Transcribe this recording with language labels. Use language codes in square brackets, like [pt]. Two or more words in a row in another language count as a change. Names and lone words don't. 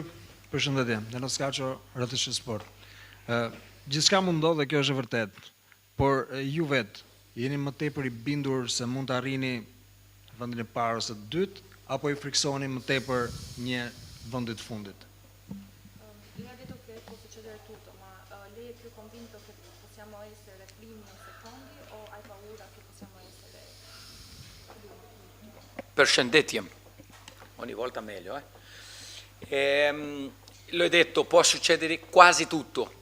[sq] Përshëndetje, Denos Kaço, RTS Sport. Gjithçka mund ndodhë dhe kjo është e vërtet, por ju vetë jeni më tepër i bindur se mund të arrini vendin e parë ose të dytë, apo i friksoni më tepër një vendi të fundit? [it] Io ho detto che può succedere tutto, ma lei è più convinto che possiamo essere primi o secondi o hai paura che possiamo essere Përshëndetje, ogni volta meglio, L'ho detto, può succedere quasi tutto.